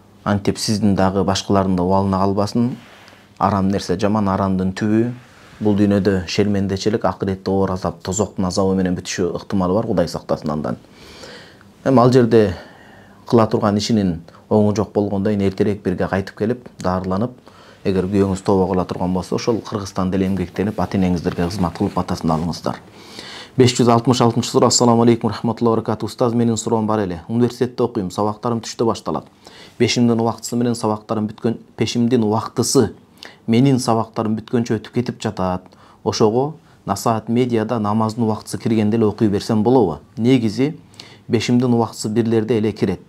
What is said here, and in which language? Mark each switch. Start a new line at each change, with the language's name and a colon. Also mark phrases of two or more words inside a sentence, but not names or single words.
Kyrgyz: антип сиздин дагы башкалардын да убалына калбасын. Арам нерсе жаман, арамдын түбү бул дүйнөдө шермендечилик, акыретте оор азап, тозоктун азабы менен бүтүшү ыктымалы бар, Кудай сактасын андан. Эми ал жерде кыла турган ишинин оңу жок болгондо эртерээк бирге кайтып келип, дарыланып, эгер күйөөңүз тобо кыла турган болсо, ошол Кыргызстанда эле эмгектенип, ата-энеңиздерге кызмат кылып атасын алыңыздар. 566-суроо.
Arabic: السلام عليكم رحمة الله وبركاته.
Kyrgyz: Устаз, менин суроом бар эле. Университетте окуйм, сабактарым түштө башталат. Пешимдин убактысы менен сабактарым бүткөн, пешимдин убактысы менин сабактарым бүткөнчө өтүп кетип жатат. Ошого Насаат медиада намаздын убактысы киргенде эле окуй берсем болобу? Негизи пешимдин убактысы бирлерде эле кирет.